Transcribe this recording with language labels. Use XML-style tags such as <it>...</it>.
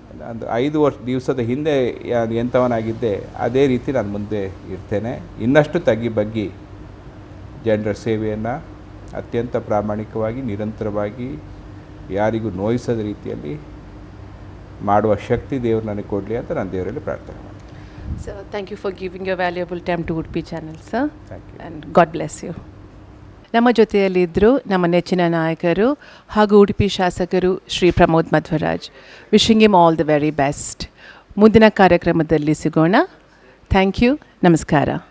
<kn>ಒಂದು 5 ದಿವಸದ ಹಿಂದೆ ಎಂಥವನಾಗಿದ್ದೆ ಅದೇ ರೀತಿ ನಾನು ಮುಂದೆ ಇರ್ತೇನೆ. ಇನ್ನಷ್ಟು ಬಗ್ಗಿ ಜನರ ಸೇವೆಯನ್ನು ಅತ್ಯಂತ ಪ್ರಾಮಾಣಿಕವಾಗಿ ನಿರಂತರವಾಗಿ ಯಾರಿಗೂ ನೋಯಿಸದ ರೀತಿಯಲ್ಲಿ ಮಾಡುವ ಶಕ್ತಿ ದೇವರು ನನಗೆ ಕೊಡಲಿ ಅಂತ ನಾನು ದೇವರಲ್ಲಿ ಪ್ರಾರ್ಥನೆ ಮಾಡ್ತೀನಿ.</kn> <en>So thank you for giving your valuable time to Udupi channel, sir. Thank you. And God bless you.</en> <kn>ನಮ್ಮ ಜೊತೆಯಲ್ಲಿದ್ದರು ನಮ್ಮ ನೆಚ್ಚಿನ ನಾಯಕರು ಹಾಗೂ ಉಡುಪಿ ಶಾಸಕರು Shri Pramod Madhwaraj.</kn> <en>Wishing him all the very best.</en> <kn>ಮುಂದಿನ ಕಾರ್ಯಕ್ರಮದಲ್ಲಿ ಸಿಗೋಣ.</kn> <en>Thank you. ನಮಸ್ಕಾರ.</en>